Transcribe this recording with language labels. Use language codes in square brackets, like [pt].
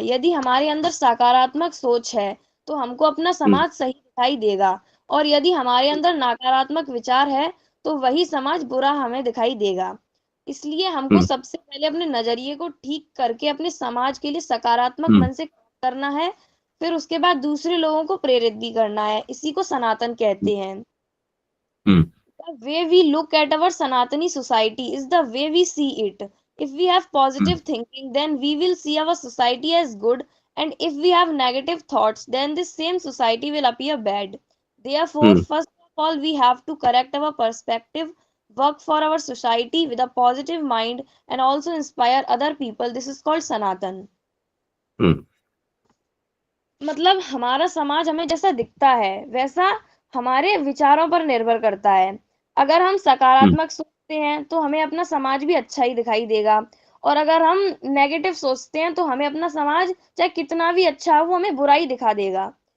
[hi] यदि हमारे अंदर सकारात्मक सोच है तो हमको अपना समाज सही दिखाई देगा, और यदि हमारे अंदर नकारात्मक विचार है तो वही समाज बुरा हमें दिखाई देगा। इसलिए हमको सबसे पहले अपने नजरिए को ठीक करके अपने समाज के लिए सकारात्मक मन से करना है, फिर उसके बाद दूसरे लोगों को प्रेरित भी करना है। इसी को सनातन कहते हैं। [en] The way we look at our Sanatani society is the way we see it. If we have positive thinking, then we will see our society as good, and if we have negative thoughts, then this same society will appear bad. Therefore, first of all, we have to correct our perspective, work for our society with a positive mind, and also inspire other people. This is called Sanatan. [hi] मतलब हमारा समाज हमें जैसा दिखता है वैसा हमारे विचारों पर निर्भर करता है। अगर हम सकारात्मक सोचते हैं तो हमें अपना समाज भी अच्छा ही दिखाई देगा, और अगर हम नेगेटिव सोचते हैं तो हमें अपना समाज चाहे कितना भी अच्छा हो वो हमें बुराई दिखा देगा।